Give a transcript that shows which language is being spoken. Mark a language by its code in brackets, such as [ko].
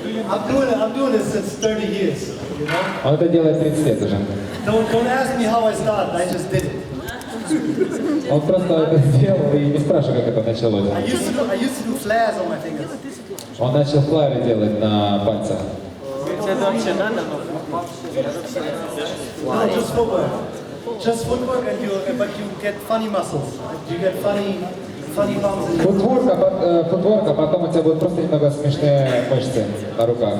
[en] I'm doing this since 30 years, you know? [ru] Он это делает 30 лет уже. [en] Don't ask me how I started, I just did it. [ru] Он просто это сделал и не спрашивай, как это началось. [en] I used to do flares on my fingers. [ru] Он начал флайеры делать на пальцах. Это вообще надо? [en] No, just footwork. Just footwork, but you get funny muscles. You get funny bumps. In [ru] Футворк, а потом у тебя будут просто немного смешные мышцы на руках.